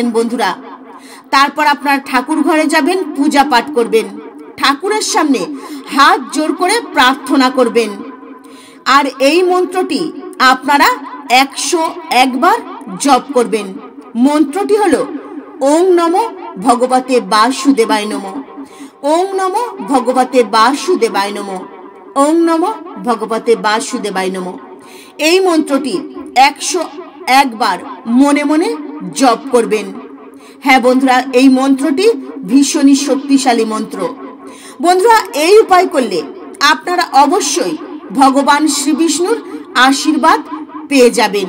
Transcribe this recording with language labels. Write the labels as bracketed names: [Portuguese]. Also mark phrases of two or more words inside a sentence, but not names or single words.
[Bangla] বন্ধুরা, তারপর আপনারা ঠাকুর ঘরে যাবেন, পূজা পাঠ করবেন, ঠাকুরের সামনে হাত জোড় করে প্রার্থনা করবেন। আর এই মন্ত্রটি আপনারা 101 বার জপ করবেন। মন্ত্রটি হলো [Sanskrit] ওং নমো ভগবতে বাসুদেবায় নমঃ। ওং নমো ভগবতে বাসুদেবায় নমঃ। ওং নমো ভগবতে বাসুদেবায় নমঃ। [Bangla] এই মন্ত্রটি 101 বার মনে মনে জপ করবেন। হ্যাঁ বন্ধুরা, এই মন্ত্রটি ভীষণই শক্তিশালী মন্ত্র। বন্ধুরা, এই উপায় করলে আপনারা অবশ্যই ভগবান শ্রী বিষ্ণুর আশীর্বাদ পেয়ে যাবেন।